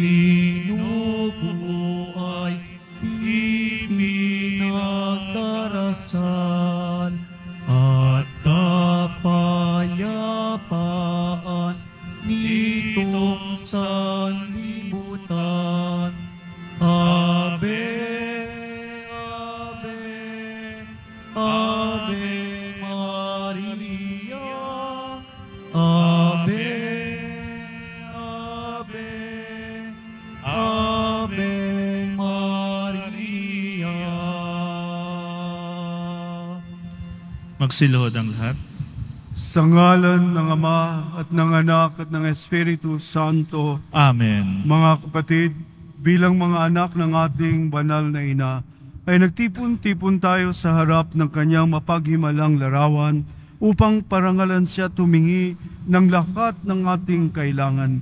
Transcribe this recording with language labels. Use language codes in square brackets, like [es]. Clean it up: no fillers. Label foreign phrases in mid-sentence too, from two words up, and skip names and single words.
[tl] tinubuhay, ipinagdarasal, at kapayapaan nitong sanlibutan. [la] Ave, Ave, Ave Maria, Ave, Ave, Ave Maria. [tl] Magsiluhod ang lahat. Sa ngalan ng Ama at ng Anak at ng Espiritu Santo. Amen. Mga kapatid, bilang mga anak ng ating banal na ina, ay nagtipon-tipon tayo sa harap ng kanyang mapaghimalang larawan upang parangalan siya tumingi ng lahat ng ating kailangan.